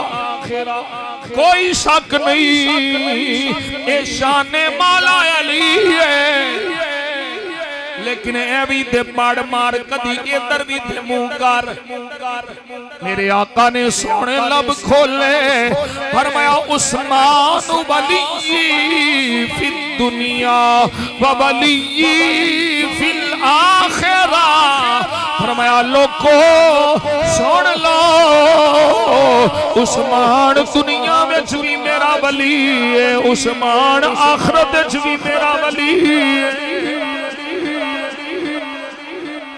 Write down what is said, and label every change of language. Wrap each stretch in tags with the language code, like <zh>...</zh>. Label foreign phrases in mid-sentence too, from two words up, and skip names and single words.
<ur>کوئی شک نہیں یہ شان مولا علی ہے.</ur> <pa>لیکن اے بھی تے مار مار کدی ادھر بھی تے منہ کر. میرے آقا نے سوہنے لب کھولے فرمایا</pa> <ar>عثمان ولي في الدنيا وولي في الآخرة.</ar> <ur>فرمایا لوگو سن لو عثمان دنیا میں بھی میرا ولی ہے، عثمان آخرت بھی میرا ولی ہے.</ur>